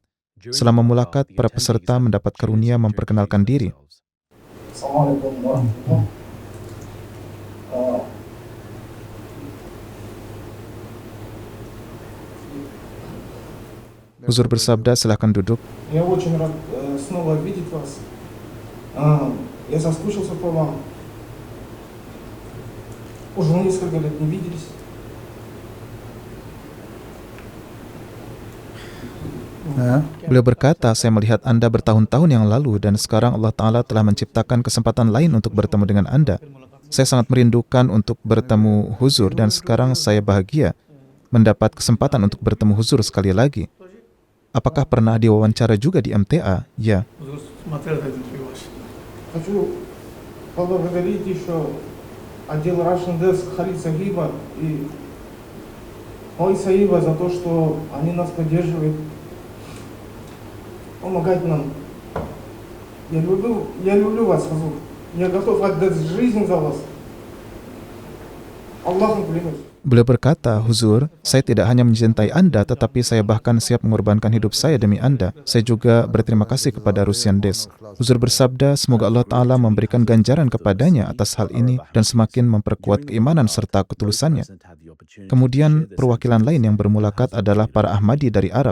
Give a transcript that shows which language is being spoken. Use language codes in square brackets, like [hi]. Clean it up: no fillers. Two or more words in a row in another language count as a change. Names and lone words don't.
[id] Selama mulakat, para peserta mendapat karunia memperkenalkan diri. [ar] السلام عليكم ورحمة الله [id] Huzur bersabda, silakan duduk. [ru] Я очень рад снова видеть вас. Я соскучился по вам. Уже несколько лет не виделись. [id] Beliau berkata, saya melihat Anda bertahun-tahun yang lalu dan sekarang Allah Ta'ala telah menciptakan kesempatan lain untuk bertemu dengan Anda. Saya sangat merindukan untuk bertemu Huzur dan sekarang saya bahagia mendapat kesempatan untuk bertemu Huzur sekali lagi. Apakah pernah diwawancara juga di MTA? Ya. [ru] Хочу поблагодарить еще отдел [en] Russian Desk [ru] Халид Сагиба и Ой Саиба за то, что они нас поддерживают, помогать нам. Я люблю вас, Хазур. Я готов отдать жизнь за вас. Аллаху клянусь. [id] Beliau berkata, Huzur, saya tidak hanya mencintai Anda, tetapi saya bahkan siap mengorbankan hidup saya demi Anda. Saya juga berterima kasih kepada Russian Desk. Huzur bersabda, semoga Allah Ta'ala memberikan ganjaran kepadanya atas hal ini dan semakin memperkuat keimanan serta ketulusannya. Kemudian, perwakilan lain yang bermulakat adalah para Ahmadi dari Arab.